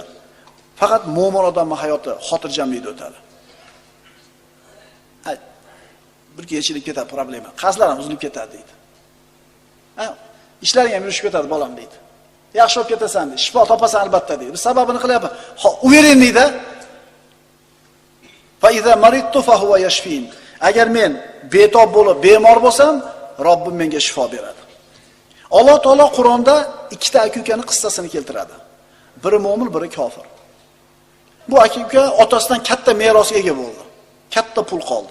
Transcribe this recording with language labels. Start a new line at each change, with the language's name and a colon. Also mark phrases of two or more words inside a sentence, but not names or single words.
Uzbek: Faqat mo'min odamning hayoti xotirjamlikda o'tadi. Bir kechilib ketadi problema. Qazlar ham uzilib ketadi deydi. Ishlaring ham yurishib ketadi bolam deydi. Yaxshi bo'lib ketasan deydi. Shifo topasan albatta deydi. Biz sababini qilyapman. U bering deydi.
Arabic: فإذا مرضت فهو يشفين.
Uzbek: Agar men betob bo'lib, bemor bo'lsam, Robbim menga shifo beradi. Alloh taolo Qur'onda ikkita aka-ukani qissasini keltiradi. Biri mo'min, biri kofir. Bu aka-uka otasidan katta merosga ega bo'ldi. Katta pul qoldi.